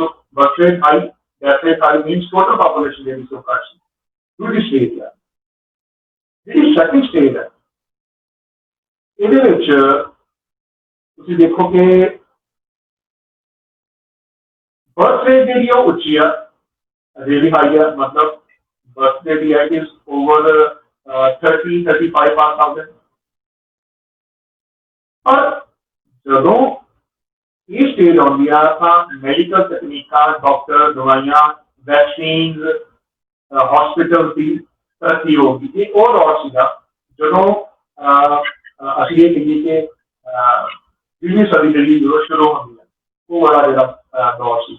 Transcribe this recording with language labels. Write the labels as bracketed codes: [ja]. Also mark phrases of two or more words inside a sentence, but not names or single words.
[pa] ਸੋ [en] birth rate high death rate high means total population [pa] ਜਿਹੜੀ ਸੋ ਘੱਟ ਸੀ। ਦੂਜੀ ਸਟੇਜ ਹੈ ਜਿਹੜੀ [en] second stage [pa] ਹੈ ਇਹਦੇ ਵਿੱਚ ਤੁਸੀਂ ਦੇਖੋ ਕਿ [en] birth rate [pa] ਜਿਹੜੀ ਉਹ ਉੱਚੀ ਆ [en] really high [hi] है मतलब [en] birth rate [pa] है [en] is over 30-35 per 1000 [pa] और ਜਦੋਂ ਇਹ ਸਟੇਜ ਆਉਂਦੀ ਆ ਤਾਂ ਮੈਡੀਕਲ ਤਕਨੀਕਾਂ ਡਾਕਟਰ ਦਵਾਈਆਂ ਵੈਕਸੀਨਸ ਹਸਪੀਟਲ ਦੀ ਤਰੱਕੀ ਹੋ ਗਈ। ਇਹ ਉਹ ਦੌਰ ਸੀਗਾ ਜਦੋਂ ਅਸੀਂ ਇਹ ਕਹੀਏ ਕਿ 20ਵੀਂ ਸਦੀ ਜਿਹੜੀ ਸ਼ੁਰੂ ਹੁੰਦੀ ਹੈ ਉਹ ਬੜਾ ਜਿਹੜਾ ਦੌਰ ਸੀਗਾ।